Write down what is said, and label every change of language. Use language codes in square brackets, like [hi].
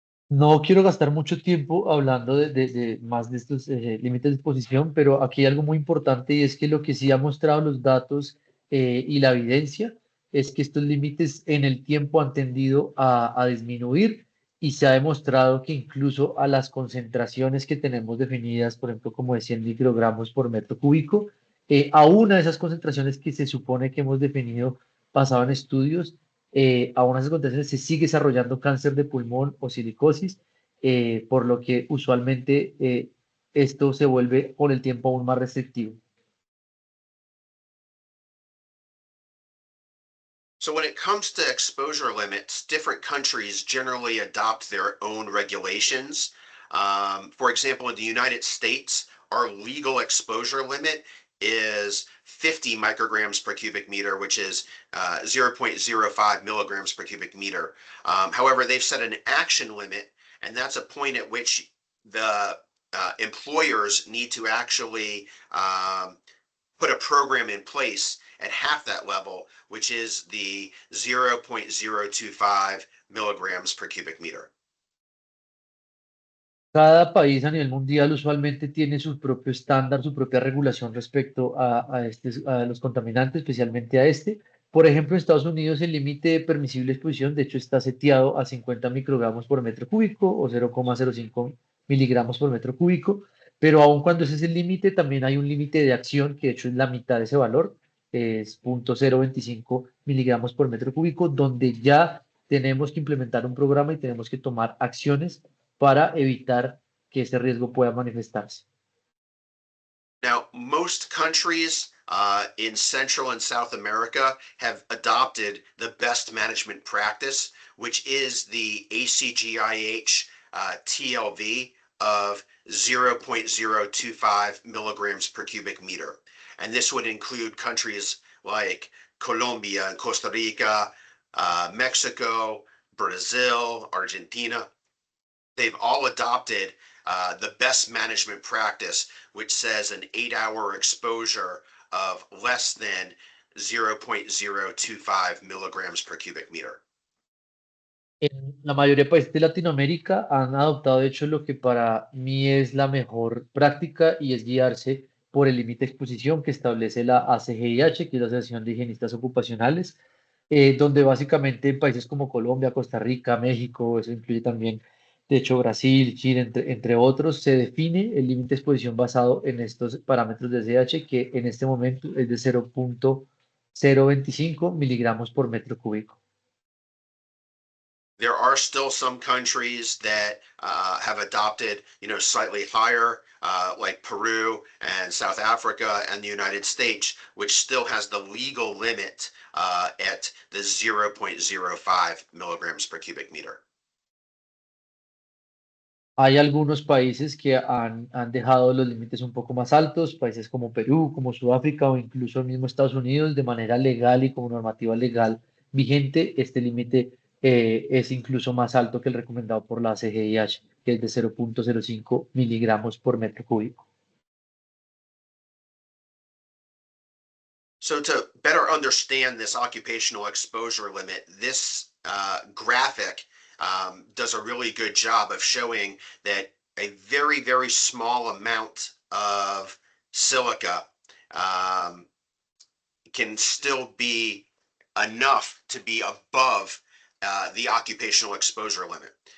[es] No quiero gastar mucho tiempo hablando de más de estos límites de exposición, pero aquí hay algo muy importante y es que lo que sí ha mostrado los datos y la evidencia es que estos límites en el tiempo han tendido a disminuir y se ha demostrado que incluso a las concentraciones que tenemos definidas, por ejemplo, como de 100 microgramos por metro cúbico, aún a esas concentraciones que se supone que hemos definido basado en estudios, aún en esas condiciones se sigue desarrollando cáncer de pulmón o silicosis, por lo que usualmente esto se vuelve con el tiempo aún más restrictivo. [en] So when it comes to exposure limits, different countries generally adopt their own regulations. For example, in the United States, our legal exposure limit is 50 micrograms per cubic meter, which is 0.05 milligrams per cubic meter. However, they've set an action limit, and that's a point at which the employers need to actually put a program in place at half that level, which is the 0.025 milligrams per cubic meter. [es] Cada país a nivel mundial usualmente tiene su propio estándar, su propia regulación respecto a los contaminantes, especialmente a este. Por ejemplo, en Estados Unidos el límite de permisible exposición, de hecho, está seteado a 50 microgramos por metro cúbico o 0,05 miligramos por metro cúbico, pero aun cuando ese es el límite, también hay un límite de acción, que de hecho es la mitad de ese valor, es 0.025 miligramos por metro cúbico, donde ya tenemos que implementar un programa y tenemos que tomar acciones para evitar que ese riesgo pueda manifestarse. [en] Now, most countries in Central and South America have adopted the best management practice, which is the ACGIH TLV of 0.025 milligrams per cubic meter. And this would include countries like Colombia and Costa Rica, Mexico, Brazil, Argentina. They've all adopted the best management practice, which says an 8-hour exposure of less than 0.025 milligrams per cubic meter. [es] En la mayoría de países de Latinoamérica han adoptado, de hecho, lo que para mí es la mejor práctica y es guiarse por el límite de exposición que establece la ACGIH, que es la Asociación de Higienistas Ocupacionales, donde básicamente en países como Colombia, Costa Rica, México, eso incluye también, de hecho, Brasil, Chile, entre otros, se define el límite de exposición basado en estos parámetros de ACGIH, que en este momento es de 0.025 miligramos por metro cúbico. [en] There are still some countries that have adopted, slightly higher, like Peru and South Africa and the United States, which still has the legal limit at the 0.05 milligrams per cubic meter. [es] Hay algunos países que han dejado los límites un poco más altos, países como Perú, como Sudáfrica o incluso el mismo Estados Unidos, de manera legal y como normativa legal vigente, este límite es incluso más alto que el recomendado por la CGIH, que es de 0.05 miligramos por metro cúbico. [en] So to better understand this occupational exposure limit, this graphic does a really good job of showing that a very, very small amount of silica can still be enough to be above the occupational exposure limit.